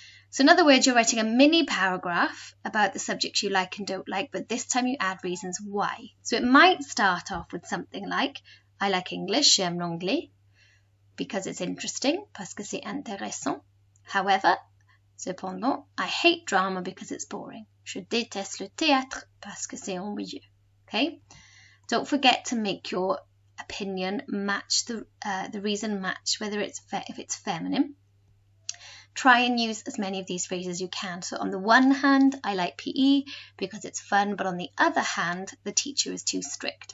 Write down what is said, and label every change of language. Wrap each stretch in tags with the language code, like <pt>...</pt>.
<en>So in other words, you're writing a mini paragraph about the subjects you like and don't like, but this time you add reasons why. So it might start off with something like, I like English,</en> <fr>j'aime l'anglais,</fr> <en>because it's interesting,</en> <fr>parce que c'est intéressant.</fr> <en>However, cependant, I hate drama because it's boring.</en> <fr>Je déteste le théâtre parce que c'est ennuyeux.</fr> <en>Okay? Don't forget to make your opinion match the reason match, whether it's if it's feminine. try and use as many of these phrases as you can. So on the one hand, I like PE because it's fun, but on the other hand, the teacher is too strict.</en>